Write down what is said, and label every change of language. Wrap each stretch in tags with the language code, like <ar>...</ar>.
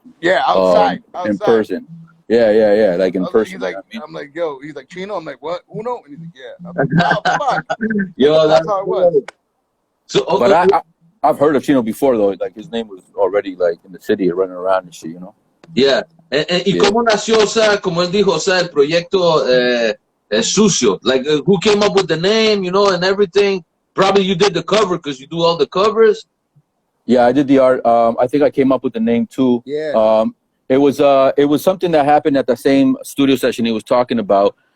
<en>Yeah, outside. In person. Yeah, like in person. He's like, I'm like, yo, he's like, Chino. I'm like, what? Uno? And he's like, yeah. I'm like, oh, fuck. Yo, that's how it was. So, But I've heard of Chino before, though. Like, his name was already, like, in the city, running around and shit, you know? Yeah.</en> <es>¿Y cómo nació, o sea, como él dijo, o sea, el proyecto Sucio?</es> <en>Like, who came up with the name, you know, and everything? Probably you did the cover because you do all the covers. Yeah, I did the art. I think I came up with the name, too. Yeah. It was something that happened at the same studio session he was talking about.</en>